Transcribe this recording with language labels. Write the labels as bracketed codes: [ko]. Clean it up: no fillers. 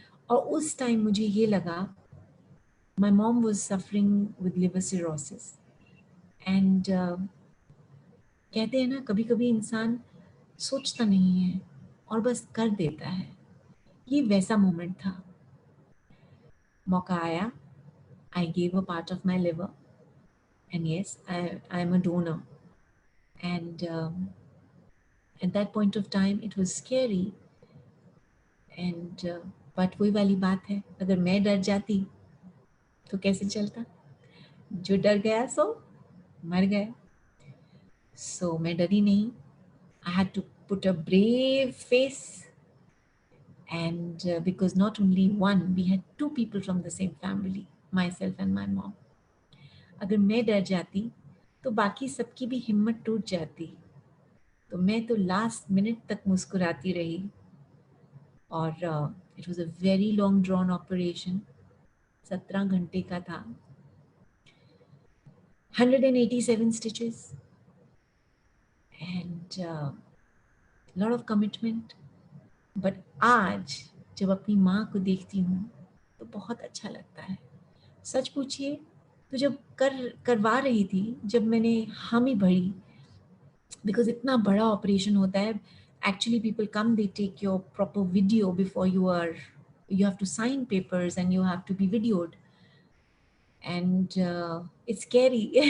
[hi] और उस टाइम मुझे ये लगा, [en] my mom was suffering with liver cirrhosis and [hi] कहते हैं ना, कभी कभी इंसान सोचता नहीं है और बस कर देता है. ये वैसा मोमेंट था. मौका आया, [en] I gave a part of my liver and yes, I am a donor. And at that point of time it was scary and but [hi] वही वाली बात है, अगर मैं डर जाती तो कैसे चलता. जो डर गया सो मर गया. So मैं डरी नहीं. [en] I had to put a brave face and because not only one, we had two people from the same family, myself and my mom. [hi] अगर मैं डर जाती तो बाकी सबकी भी हिम्मत टूट जाती. तो मैं तो लास्ट मिनट तक मुस्कुराती रही. और [en] It was a very long drawn operation. [hi] 17 घंटे का था. [en] 187 stitches and lot of commitment. [hi] But आज जब अपनी माँ को देखती हूँ तो बहुत अच्छा लगता है. सच पूछिए तो जब करवा रही थी, जब मैंने हामी भरी, बिकॉज इतना बड़ा ऑपरेशन होता है. [en] Actually people come, they take your proper video before you have to sign papers and you have to be videoed and it's scary.